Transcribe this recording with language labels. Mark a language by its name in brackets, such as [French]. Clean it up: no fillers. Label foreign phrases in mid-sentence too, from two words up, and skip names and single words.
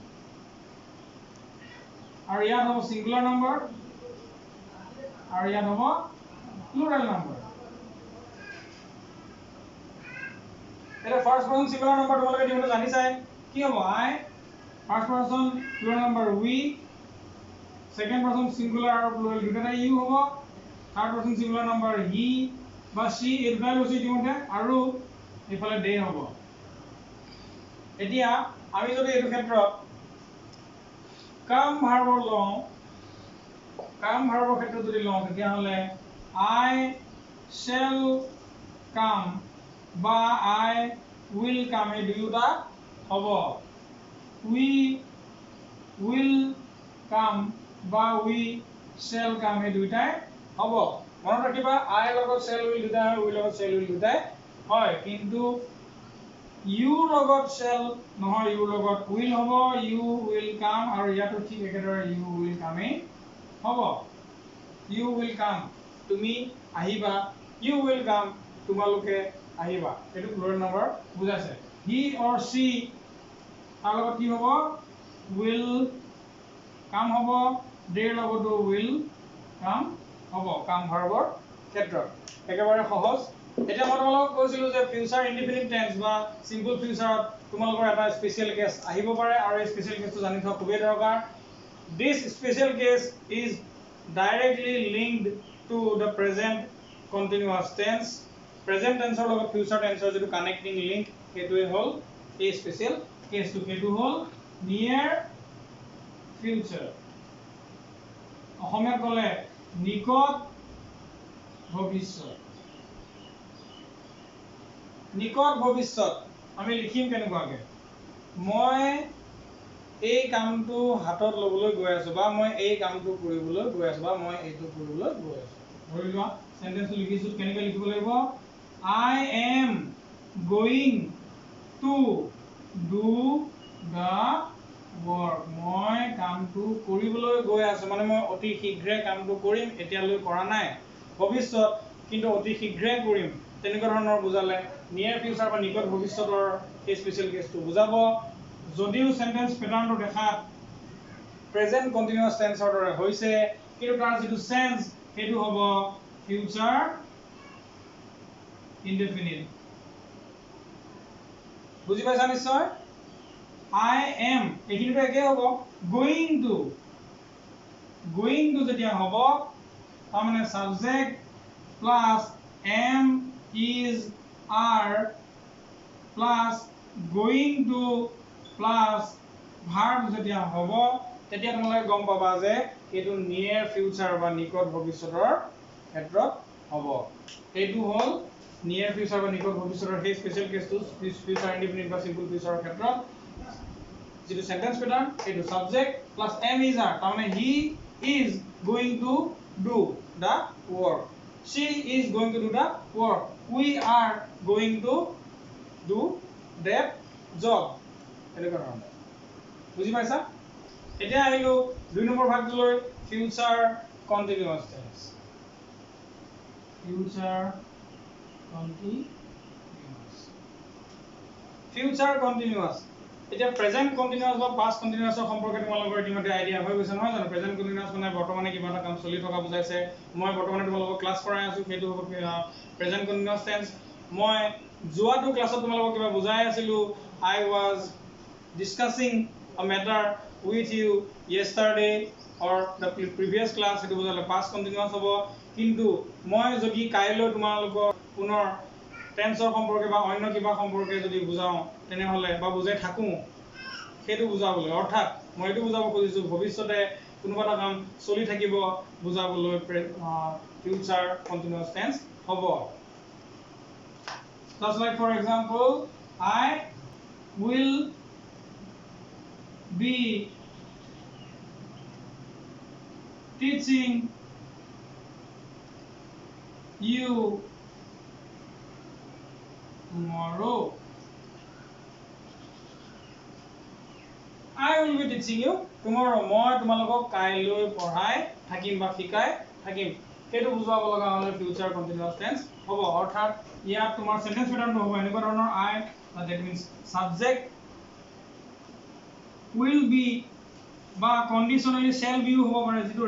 [Assamese] আৰু ইয়াত হ'ব [English] singular number [Assamese] আৰু ইয়াত হ'ব [English] plural number [Assamese] এটা [English] first person singular number [Assamese] তোমালোকে দিওঁতে জানিছাই কি হ'ব I [English] first person plural number [Assamese] we [English] second person singular [Assamese] আৰু প্লুৰাল দুটাটা you হ'ব [English] third person singular number [Assamese] he বা she এই দুটাই লৈছো দিওঁতে আৰু ইফালে they হ'ব এতিয়া আমি যদি এই ক্ষেত্ৰত [English] come verbৰ [Assamese] লওঁ [English] come verbৰ [Assamese] ক্ষেত্ৰত যদি লওঁ তেতিয়া হলে [English] I shall come [Assamese] বা [English] I will come [Assamese] এই দুয়োটা হ'ব [English] we will come [Assamese] বা [English] we shall come [Assamese] এই দুইটাই হ'ব মনত ৰাখিবা I লগত [English] shall will [Assamese] দুটা হয় will লগত [English] shall will [Assamese] দুটাই হয় কিন্তু you লগত shall নহয় you লগত will হ'ব [English] you will come [Assamese] আৰু ইয়াতো ঠিক একেদৰে [English] you will come [Assamese] হ'ব [English] you will [Assamese] come তুমি আহিবা [English] you will come [Assamese] তোমালোকে আহিবা এটো [English] plural number [Assamese] বুজাইছে [English] he or she [Assamese] তাৰ লগত কি হ'ব [English] will come [Assamese] হ'ব they লগতো [English] will come [Assamese] হ'ব [English] come verbৰ [Assamese] ক্ষেত্ৰত একেবাৰে সহজ এতিয়া মই তোমালোকক কৈছিলো যে ফিউচাৰ [English] indefinite tense [Assamese] বা [English] simple futureত [Assamese] তোমালোকৰ এটা [English] special case [Assamese] আহিব পাৰে আৰু এই [English] special caseটো [Assamese] জানি থোৱা খুবেই দৰকাৰ [English] this special case is directly linked to the present continuous tense present tenseৰ [Assamese] লগত [English] future tenseৰ [Assamese] যেটো [English] connecting link [Assamese] হেতুৱে হল এই [English] special caseটো [Assamese] হেতু হল [English] near future [Assamese] অসমীয়াত ক'লে নিকট ভৱিষ্যত। নিকট ভৱিষ্যত আমি লিখিম কেনেকুৱাকে মই এই কামটো হাতত ল'বলৈ গৈ আছো বা মই এই কামটো কৰিবলৈ গৈ আছো বা মই এইটো কৰিবলৈ গৈ আছো ধৰি লোৱা সেন্টেন্সটো লিখিছো কেনেকৈ লিখিব লাগিব [English] I am going to do the work [Assamese] মই কামটো কৰিবলৈ গৈ আছো মানে মই অতি শীঘ্ৰে কামটো কৰিম এতিয়ালৈ কৰা নাই ভৱিষ্যত কিন্তু অতি শীঘ্ৰে কৰিম তেনেকুৱা ধৰণৰ বুজালে [English] near future [Assamese] বা নিকট ভৱিষ্যতৰ এই [English] special caseটো [Assamese] বুজাব যদিও [English] sentence patternটো [Assamese] দেখাত [English] present continuous tenseৰ [Assamese] দৰে হৈছে কিন্তু তাৰ যিটো সেন্স সেইটো হ'ব ফিউচাৰ ইনডেফিনিট বুজি পাইছা নিশ্চয় [English] I am [Assamese] এইখিনিটো একে হ'ব [English] going to [Assamese] যেতিয়া হ'ব তাৰ মানে [English] subject plus am is are plus going to plus verb [Assamese] যেতিয়া হ'ব তেতিয়া তোমালোকে গম পাবা যে এইটো [English] near future [Assamese] বা নিকট ভৱিষ্যতৰ ক্ষেত্ৰত হ'ব এইটো হ'ল নিয়াৰ ফিউচাৰ বা নিকট ভৱিষ্যতৰ সেই স্পেশাল কেছটো [English] future indefinite [Assamese] বা [English] simple futureৰ [Assamese] ক্ষেত্ৰত যিটো [English] sentence pattern [Assamese] এইটো [English] subject plus am is are [Assamese] তাৰ মানে [English] he is going to do the work she is going to do the work we are going to do that job [Assamese] এনেকুৱা ধৰণৰ বুজি পাইছা এতিয়া আহিলো 2 নম্বৰ ভাগটোলৈ [English] future continuous tense future continuous [Assamese] এতিয়া [English] present continuous [Assamese] বা [English] past continuousৰ [Assamese] সম্পৰ্কে তোমালোকৰ ইতিমধ্যে আইডিয়া হৈ গৈছে নহয় জানো [English] present continuous [Assamese] মানে বৰ্তমানে কিবা এটা কাম চলি থকা বুজাইছে মই বৰ্তমানে তোমালোকক ক্লাস কৰাই আছো সেইটো হ'ব [English] present continuous tense [Assamese] মই যোৱাটো ক্লাছত তোমালোকক কিবা বুজাই আছিলো [English] I was discussing a matter with you yesterday or the previous class [Assamese] সেইটো বুজালে [English] past continuous হ'ব [Assamese] কিন্তু মই যদি কাইলৈ তোমালোকক পুনৰ টেন্সৰ সম্পৰ্কে বা অন্য কিবা সম্পৰ্কে যদি বুজাও তেনেহলে বা বুজাই থাকো সেইটো বুজাবলৈ অৰ্থাৎ মই এইটো বুজাব খুজিছো ভৱিষ্যতে কোনোবা এটা কাম চলি থাকিব বুজাবলৈ [English] future continuous tense [Assamese] হ'ব [English] just like for example I will be teaching you tomorrow I will be teaching you tomorrow [Assamese] মই তোমালোকক কাইলৈ পঢ়াই থাকিম বা শিকাই থাকিম সেইটো বুজাব লগা হলে [English] future continuous tense [Assamese] হ'ব অৰ্থাৎ ইয়াত তোমাৰ [English] sentence patternটো [Assamese] হ'ব এনেকুৱা ধৰণৰ [English] I that means subject will be [Assamese] বা [English] conditionally shall be [Assamese] হ'ব পাৰে যেটো